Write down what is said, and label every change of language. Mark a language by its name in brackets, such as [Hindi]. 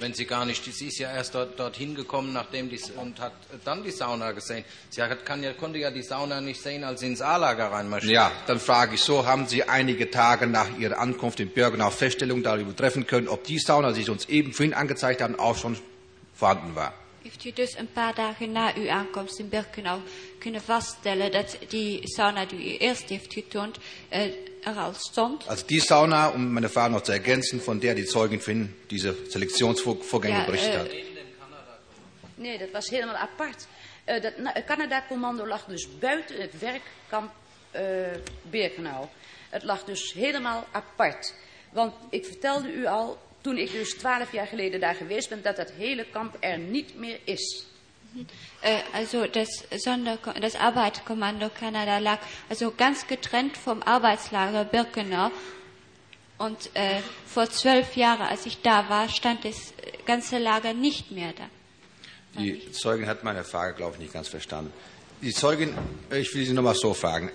[German] Wenn sie gar nicht, sie ist ja erst dorthin gekommen, nachdem die, und hat dann die Sauna gesehen. Sie hat, konnte ja die Sauna nicht sehen, als sie ins A-Lager reinmarschiert. Ja, dann frage ich so, haben Sie einige Tage nach Ihrer Ankunft in Birkenau Feststellung darüber treffen können, ob die Sauna, die Sie uns eben vorhin angezeigt haben, auch schon vorhanden war? [Dutch] Heeft u dus een paar dagen na uw aankomst in Birkenau kunnen vaststellen dat die sauna die u eerst heeft getoond er al stond? [German] Also die sauna, [Dutch] om mijn vraag nog te [German] ergänzen, van der die Zeugin Finn diese Selektionsvorgänge berichtet hat. [Dutch] Nee, dat was helemaal apart. Dat Canada-commando lag dus buiten het werkkamp Birkenau. Het lag dus helemaal apart. Want ik vertelde u al, toen ik dus 12 jaar geleden daar geweest ben, dat hele kamp er niet meer is. [German] Also das Arbeitskommando Kanada lag also ganz getrennt vom Arbeitslager Birkenau. Und vor 12 Jahren, als ich da war, stand das ganze Lager nicht mehr da. Die Zeugin hat meine Frage, glaube ich, nicht ganz verstanden. Die Zeugin, ich will Sie nochmal so fragen.